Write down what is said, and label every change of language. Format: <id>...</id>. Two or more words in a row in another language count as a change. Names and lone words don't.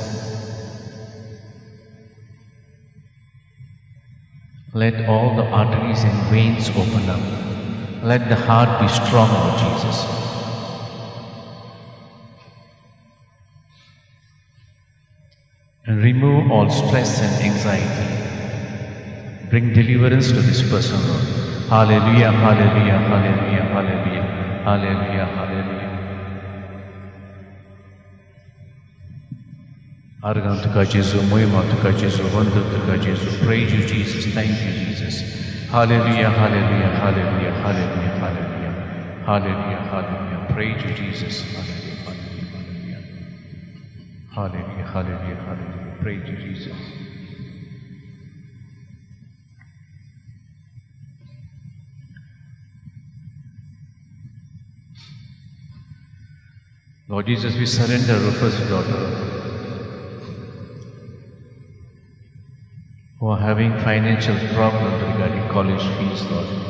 <en>Let all the arteries and veins open up. Let the heart be strong, Lord Jesus. And remove all stress and anxiety. Bring deliverance to this person, Lord. Hallelujah, hallelujah, hallelujah, hallelujah, hallelujah, hallelujah.</en> <kok>Argantuka Jesu, Moimatuka Jesu, Vandutuka Jesu.</kok> <en>Praise you, Jesus. Thank you, Jesus. Hallelujah, hallelujah, hallelujah, hallelujah, hallelujah, hallelujah, hallelujah. Praise you, Jesus. Hallelujah, hallelujah, hallelujah, hallelujah, hallelujah. Praise you, Jesus. Lord Jesus, we surrender Rufus' daughter, who are having financial problems regarding college fees, Lord.</en>